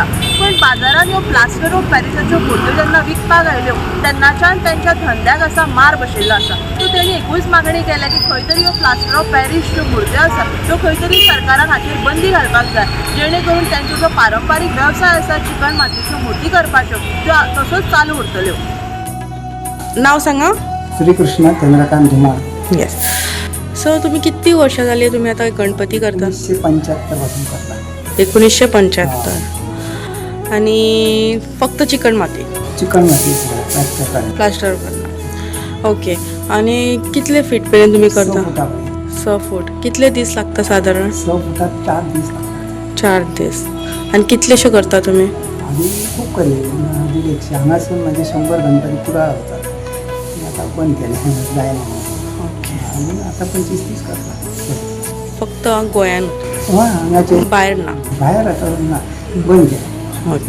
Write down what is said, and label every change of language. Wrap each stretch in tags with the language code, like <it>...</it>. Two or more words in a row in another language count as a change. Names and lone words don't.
<kok>पण बाजारात ह्यो प्लास्टर ऑफ पॅरिसाच्यो मुर्त्यो जेन्ना विकपाक आयल्यो तेन्नाच्यान तांच्या धंद्याक असा मार बशिल्लो आसा. सो तेणी एकूच मागणी केल्या की खंय तरी ह्यो प्लास्टर ऑफ पॅरिस ज्यो मुर्त्यो आसा त्यो खंय तरी सरकारान हाचेर बंदी घालपाक जाय, जेणे करून तांचो जो पारंपारीक वेवसाय आसा चिकण मातयेच्यो मुर्ती करपाच्यो त्यो तसोच चालू उरतल्यो. नाव सांगा. श्रीकृष्ण चंद्रकांत धुमाळ. येस.</kok> <mr>सो तुम्ही किती वर्ष झाली तुम्ही आता गणपती करता? 1975 पासून करता. 1975. आणि फक्त चिकण माती? चिकन माती प्लास्टर करता. ओके.</mr> <kok>आणि कितले फीट पर्यंत तुम्ही करता? 6 फूट. कितले दीस लागता साधारण?</kok> <mr>6 फुटात 4 दीस लागतात.</mr> <kok>4 दीस. आणि कितलेशे करता तुम्ही?</kok> <mr>आम्ही खूप केले. 150 हांगासून म्हणजे 100 गणपती पुरा होतात. आता पण केले जायना. ओके. आणि आता 25-30 करतात</mr> <kok>फक्त गोंयान? हांगाचे बाहेर ना?</kok> <mr>बाहेर आता ना बंद केलं. ओके.</mr>